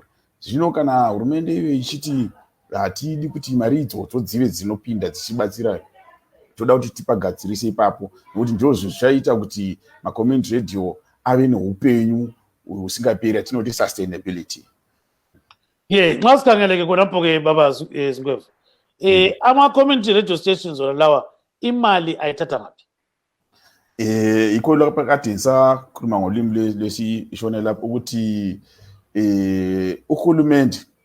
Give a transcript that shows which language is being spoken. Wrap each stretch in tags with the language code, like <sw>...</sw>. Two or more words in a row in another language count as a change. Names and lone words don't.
<sn>Zvino kana hurumende iyo ichiti hatidi kuti mari idzodzo dzive dzinopinda dzichibatsira, toda kuti tipagadzirise ipapo, nokuti ndizvo zvichaita kuti macommunity radio ave neupenyu usingaperi, atinoti sustainability.</sn> <nd>Nxa sikhangeleke khonapho ke baba Zinkwevu. Ama-</nd> <en>community radio stations</en> <nd>wona lawa imali ayithatha ngaphi? Ikho lapha kade ngisakhuluma ngolimi lesishone lapho ukuthi uhulumende</nd>